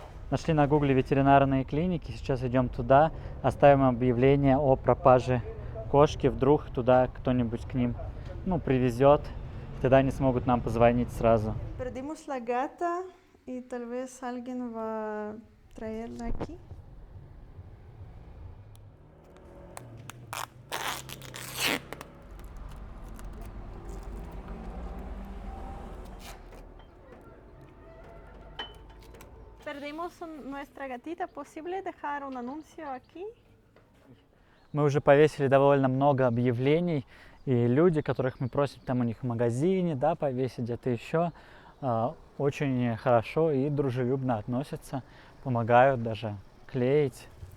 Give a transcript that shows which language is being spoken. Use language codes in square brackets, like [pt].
[ru] Нашли на гугле ветеринарные клиники, сейчас идем туда, оставим объявление о пропаже кошки, вдруг туда кто-нибудь к ним привезет, тогда они смогут нам позвонить сразу. [es] Perdimos la gata y tal vez alguien va a traerla aquí. Perdimos nuestra gatita. ¿Posible dejar un anuncio aquí? [ru] Мы уже повесили довольно много объявлений, и люди, которых мы просим там у них в магазине, да, повесить где-то еще, очень хорошо и дружелюбно относятся, помогают даже клеить.